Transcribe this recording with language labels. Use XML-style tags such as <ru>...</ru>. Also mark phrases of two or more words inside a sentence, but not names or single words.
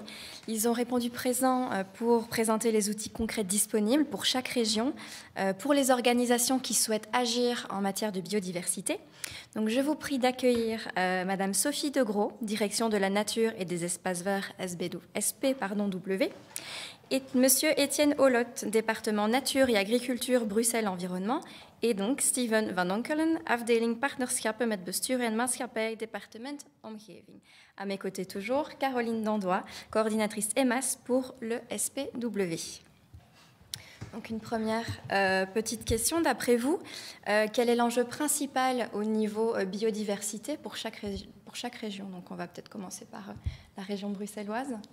<fr>Ils ont répondu présent pour présenter les outils concrets disponibles pour chaque région, pour les organisations qui souhaitent agir en matière de biodiversité. Donc, je vous prie d'accueillir Madame Sophie Degros, direction de la nature et des espaces verts SP-W, et Monsieur Étienne Holot, département nature et agriculture Bruxelles Environnement, et donc Steven Van Onkelen,</fr> <nl>afdeling partnerschappen met bestuur en maatschappij,</nl> <fr>département omgeving. À mes côtés toujours, Caroline Dandois, coordinatrice EMAS pour le SPW. Donc une première petite question, d'après vous, quel est l'enjeu principal au niveau biodiversité pour chaque région? Donc on va peut-être commencer par la région bruxelloise.</fr>